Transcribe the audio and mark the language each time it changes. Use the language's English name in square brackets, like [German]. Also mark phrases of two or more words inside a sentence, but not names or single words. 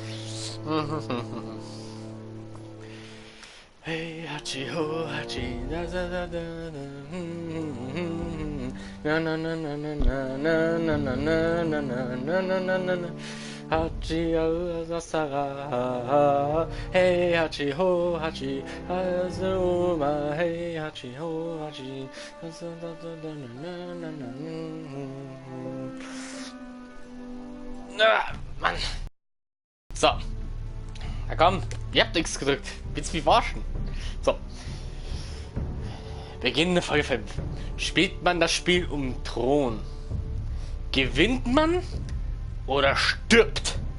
[German] Hey, Hachi, ho, Hachi, da, na, na, na, na, na, na, na, na, na, na, na, na, na, na, na, Hachi, Sara, hey, Hachi, ho, Hachi, Azuma, hey, Hachi, ho, Hachi, Mann. So. Na komm, ihr habt nichts gedrückt. Willst du mich verarschen? So. Beginnende Folge 5. Spielt man das Spiel um Thron? Gewinnt man oder stirbt?